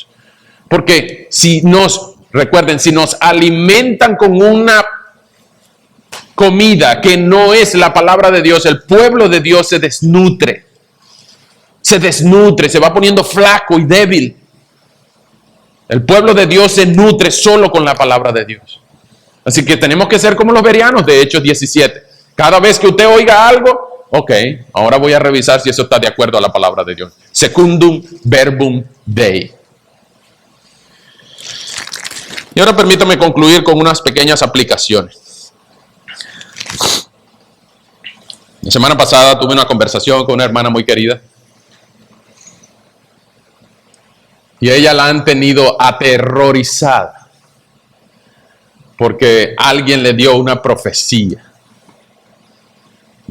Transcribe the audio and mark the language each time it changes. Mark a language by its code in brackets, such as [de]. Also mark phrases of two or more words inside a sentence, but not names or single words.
[es] Porque si nos alimentan con una comida que no es la palabra de Dios, el pueblo de Dios se desnutre, se va poniendo flaco y débil. El pueblo de Dios se nutre solo con la palabra de Dios. Así que tenemos que ser como los bereanos de Hechos 17. Cada vez que usted oiga algo, ok, ahora voy a revisar si eso está de acuerdo a la palabra de Dios. [la] Secundum verbum Dei. [es] Y ahora permítame concluir con unas pequeñas aplicaciones. La semana pasada tuve una conversación con una hermana muy querida. Y ella la han tenido aterrorizada porque alguien le dio una profecía.